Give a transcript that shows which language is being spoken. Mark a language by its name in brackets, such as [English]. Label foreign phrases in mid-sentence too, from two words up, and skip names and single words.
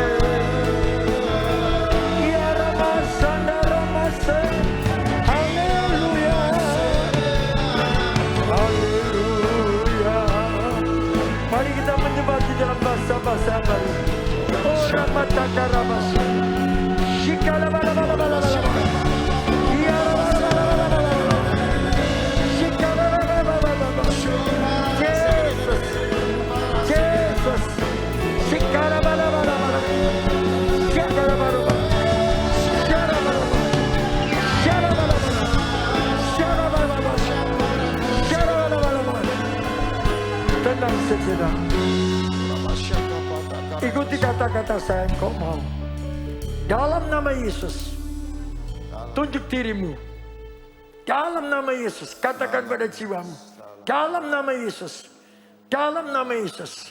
[Indonesian] Ya ramasanda ramase. Haleluya. Haleluya. Mari kita menyembah di dalam bahasa-bahasa baru. Oh ramataka ramase. Shikala bala bala bala bala. Ya bala bala bala bala. Shikala bala bala bala. Jesus. Jesus. Shikala bala bala bala. Shikala bala bala. Shara bala bala. Shara bala bala. Shara bala bala. Shara bala bala. Tenang sejenak. Ikuti kata-kata saya, engkau mau. Dalam nama Yesus, tunjuk dirimu. Dalam nama Yesus, katakan pada jiwamu. Dalam nama Yesus, dalam nama Yesus.